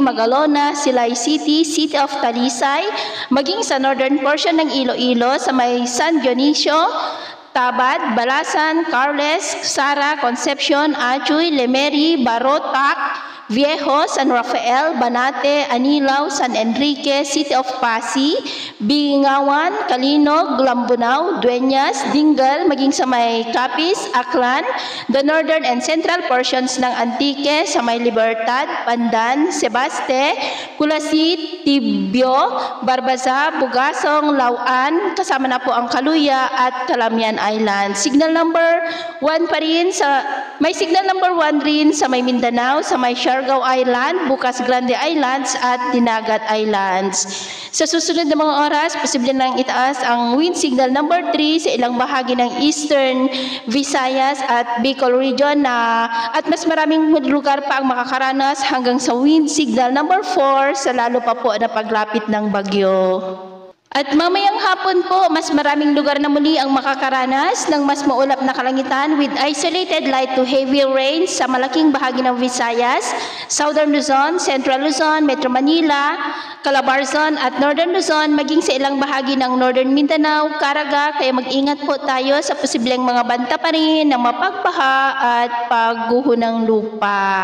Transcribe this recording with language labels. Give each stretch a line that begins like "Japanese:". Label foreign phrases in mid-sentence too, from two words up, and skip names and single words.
Filipino: Magalona, Silay City, City of Talisay, maging sa northern portion ng Iloilo, sa may San Dionisio, Tabad, Balasan, Carles, Sara, Concepcion, Achuy, Lemeri, Barotac, Viejo, San Rafael, Banate, Anilao, San Enrique, City of Pasig, Bingawan, Kalinog, Lambunao, Dueñas, Dingal, maging sa may Capiz, Aklan,
English: the northern and central portions
Filipino: ng Antique, sa may Libertad, Pandan, Sebaste, Kulasit, Tibio, Barbaza, Bugasong, Lauan, kasama na po ang Kaluya at Calamian Island.
English: Signal number 1
Filipino: pa rin may
English: signal number 1
Filipino: rin sa may Mindanao, sa may Siargao Island, Bukas Grande Islands at Dinagat Islands. Sa susunod na mga oras, posible nang itaas ang
English: wind signal number 3
Filipino: sa ilang bahagi ng Eastern Visayas at Bicol region at mas maraming lugar pa ang makakaranas hanggang sa
English: wind signal number 4
Filipino: sa lalo pa po na paglapit ng bagyo. At mamayang hapon po, mas maraming lugar na muli ang makakaranas ng mas maulap na kalangitan
English: with isolated light to heavy rain
Filipino: sa malaking bahagi ng Visayas, Southern Luzon, Central Luzon, Metro Manila, Calabarzon at Northern Luzon, maging sa ilang bahagi ng Northern Mindanao, Caraga, kaya mag-ingat po tayo sa posibleng mga banta pa rin ng mapagbaha at pagguho ng lupa.